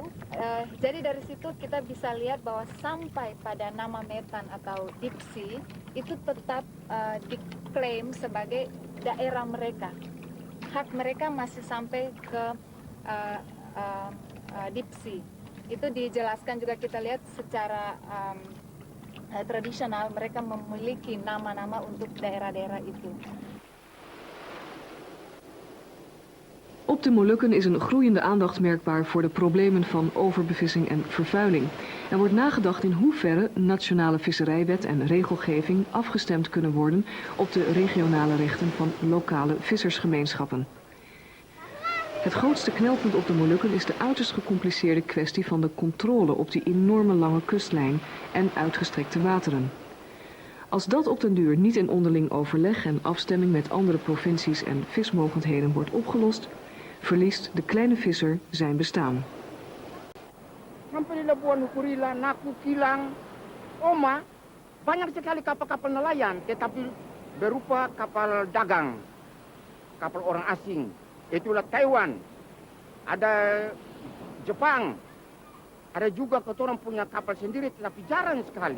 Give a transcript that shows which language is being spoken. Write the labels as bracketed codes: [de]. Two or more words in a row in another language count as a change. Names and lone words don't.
[id] Jadi dari situ kita bisa lihat bahwa sampai pada nama metan atau [en] deep sea [id] itu tetap diklaim sebagai daerah mereka. Hak mereka masih sampai ke [en] deep sea. [id] Itu dijelaskan juga, kita lihat secara tradisional mereka memiliki nama-nama untuk daerah-daerah itu. [nl] Op de Molukken is een groeiende aandacht merkbaar voor de problemen van overbevissing en vervuiling. Er wordt nagedacht in hoeverre nationale visserijwet en regelgeving afgestemd kunnen worden op de regionale rechten van lokale vissersgemeenschappen. Het grootste knelpunt op de Molukken is de uiterst gecompliceerde kwestie van de controle op die enorme lange kustlijn en uitgestrekte wateren. Als dat op den duur niet in onderling overleg en afstemming met andere provincies en vismogendheden wordt opgelost, verliest de kleine visser zijn bestaan. [id] Sampai di Labuan Hukurila, Naku, Kilang, Oma, banyak sekali kapal-kapal nelayan, tetapi berupa kapal dagang, kapal orang asing. Itulah Taiwan, ada Jepang, ada juga ketorang punya kapal sendiri, tetapi jarang sekali.